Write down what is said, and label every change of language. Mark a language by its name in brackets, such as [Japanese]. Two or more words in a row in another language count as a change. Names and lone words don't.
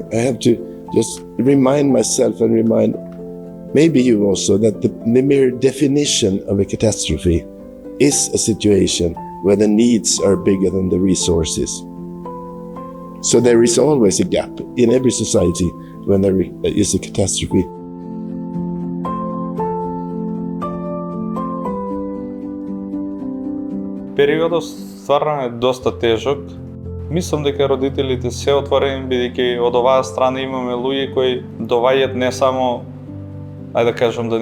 [English] I have to just remind myself and remind maybe you also that the mere definition of a catastrophe is a situation where the needs are bigger than the resources. So there is always a gap in every society when there is a catastrophe. [Macedonian] Периодот стварно е доста тежок. Мислам дека родителите се отворени, бидејќи од оваа страна имаме луѓе кои доваѓаат не само, ајде да кажам, да